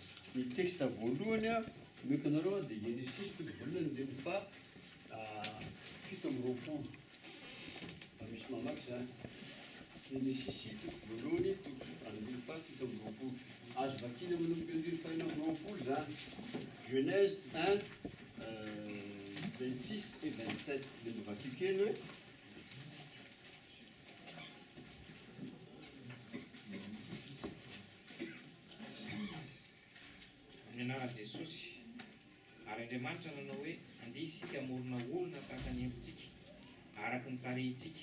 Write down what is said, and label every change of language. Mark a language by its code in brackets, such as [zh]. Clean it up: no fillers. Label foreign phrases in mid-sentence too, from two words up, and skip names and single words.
[mg] Ny texte voalohany a omeko anareo a dia Genesis toko voalohany dia ny fa 7:20. Fa misy mamaky zany. Genesis toko voalohany toko andiny fa 7:20. Azo vakina manomboka andiny fa 9:20 zany. [fr] Genèse 1, 26 et 27. [mg] Le mivakio kely hoe amin'ny anaran'i Jesosy. Ary Andriamanitra nanao hoe andeha isika hamorona olona tahaka ny endritsika, araka ny tarehintsika.